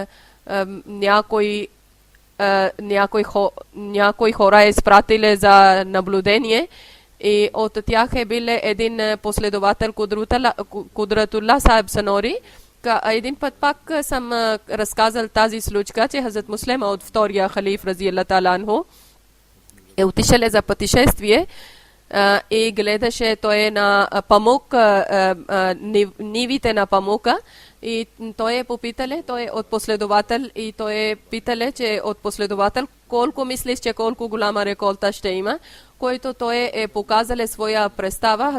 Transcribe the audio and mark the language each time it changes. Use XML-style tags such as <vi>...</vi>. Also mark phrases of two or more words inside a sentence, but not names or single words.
<bg>някои хора изпратили за наблюдение и от тях е бил един последовател Кудратулlah Сахиб Санори. Един път пак съм разказал тази случка, че Хазрат Муслим от втория халиф</bg> <ar>رضي الله تعالى عنه</ar> <bg>е отишъл за пътешествие и гледаше той на памук, нивите на памука. И той е попитале, той е от последовател и той е питале, че от последовател колко мислиш, че колко голяма реколта ще има, който той е показале своя представа.</bg>